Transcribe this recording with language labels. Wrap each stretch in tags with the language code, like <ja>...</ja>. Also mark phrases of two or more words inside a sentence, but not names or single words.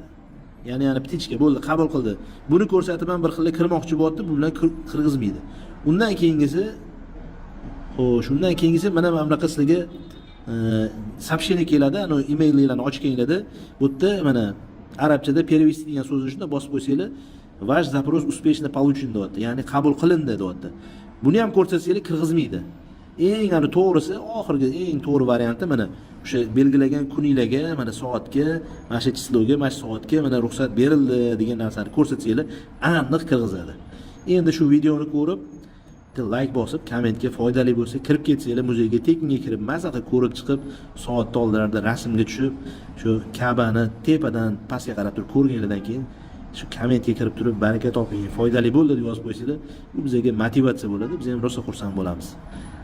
<uz>Ya'ni ptichka bo'ldi, qabul qildi. Buni ko'rsatib ham bir xil kirmoqchi bo'lyapti, bu bilan kirgizmaydi. Undan keyingisi shundan keyingisi mana bunaqa sizlarga soобщение keladi, ana emaillarni ochganinglarda bu yerda mana arabchada перевести degan so'zni shunda bosib qo'ysanglar,</uz> <ru>"Ваш запрос успешно получен" deyapti.</ru> <uz>Ya'ni qabul qilindi deyapti. Buni ham ko'rsatsanglar kirgizmaydi. Eng to'g'risi, oxirgi eng to'g'ri varianti mana o'sha belgilagan kuninglarga, mana soatga, mana shu chisloga, mana shu soatga mana ruxsat berildi degan narsani ko'rsatsanglar, aniq kirgizadi. Endi shu videoni ko'rib like bosib, kommentga foydali bo'lsa kirib ketsanglar, muzeyga tekinga kirib, mazaqa ko'rib chiqib, soat tollarida rasmga tushib, shu Ka'bani tepadan pastga qarab turib ko'rganlardan keyin shu kommentga kirib turib, baraka toping, foydali bo'ldi deb yozib qo'ysanglar, bu bizga motivatsiya bo'ladi, biz ham rosa xursand bo'lamiz.</uz>